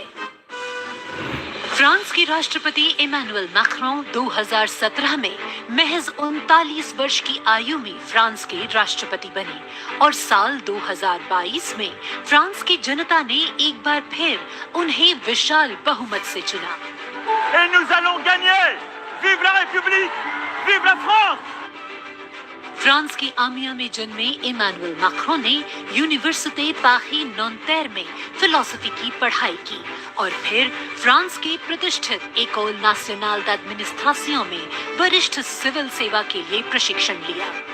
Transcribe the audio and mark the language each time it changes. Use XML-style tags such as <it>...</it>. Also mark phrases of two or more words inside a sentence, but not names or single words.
<hi>फ्रांस के राष्ट्रपति इमैनुअल मैक्रों 2017 में महज 39 वर्ष की आयु में फ्रांस के राष्ट्रपति बने और साल 2022 में फ्रांस की जनता ने एक बार फिर उन्हें विशाल बहुमत से चुना।</hi> <fr>Et nous allons gagner! Vive la République! Vive la France!</fr> <hi>फ्रांस की आमिया में जन्मे इमानुएल मैक्रों ने यूनिवर्सिटी पारी नॉन्तेर में फिलोसफी की पढ़ाई की और फिर फ्रांस के प्रतिष्ठित एकोल नेशनल d'administration में वरिष्ठ सिविल सेवा के लिए प्रशिक्षण लिया।</hi>